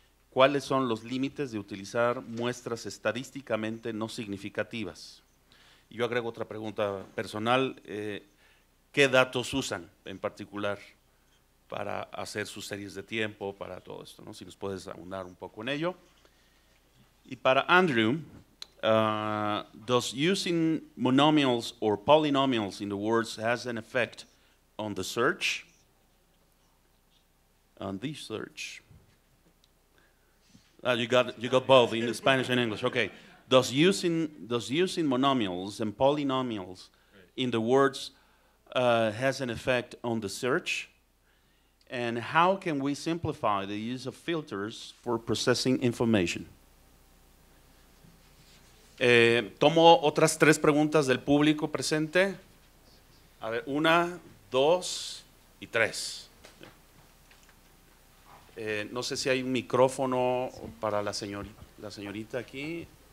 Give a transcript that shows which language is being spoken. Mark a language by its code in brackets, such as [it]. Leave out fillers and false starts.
[es] ¿Cuáles son los límites de utilizar muestras estadísticamente no significativas? Y yo agrego otra pregunta personal, ¿qué datos usan en particular para hacer sus series de tiempo, para todo esto, ¿no? Si nos puedes abundar un poco en ello. Y para [en] Andrew, does using monomials or polynomials in the words has an effect on the search? On the search. You got both in Spanish and English. Okay. Does using monomials and polynomials in the words has an effect on the search? And how can we simplify the use of filters for processing information? [es] Tomo otras tres preguntas del público presente. A ver, 1, 2 y 3. No sé si hay un micrófono para la señorita aquí.